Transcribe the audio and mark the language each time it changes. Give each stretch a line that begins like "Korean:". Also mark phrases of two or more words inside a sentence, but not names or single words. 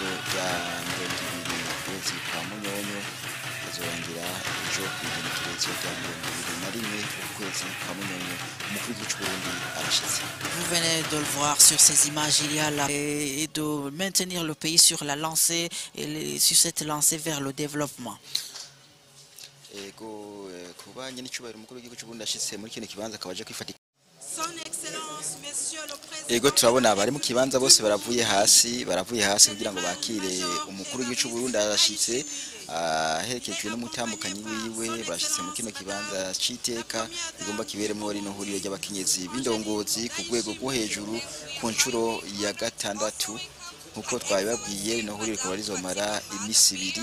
Rundi: rya 20 kwa Munyonyo azorangira ejo ku igenekerezo rya 21 ukwezi kwa Munyonyo umukuru w'igihugu cy'u Burundi arashitse.
French: Vous venez de le voir sur ces images, il y a et de maintenir le pays sur la lancée et sur cette lancée vers le développement.
Rundi: Ego kubanye n'icyubahiro umukuru w'igihugu cy'u Burundi ashitse muri kino kibanza akabaje kwifatika. Ego turabona abari mu kibanza bose baravuye hasi kugira ngo bakire umukuru w'igihugu cy'u Burundi arashitse aherekejwe n'umutambukanyi wiwe bashitse mu kino kibanza c'iteka igomba kiberemo rino huriro ry'abakenyezi b'indongozi ku rwego rwo hejuru ku nshuro ya gatandatu nkuko twabibabwiye rino huriro rikaba rizomara iminsi ibiri.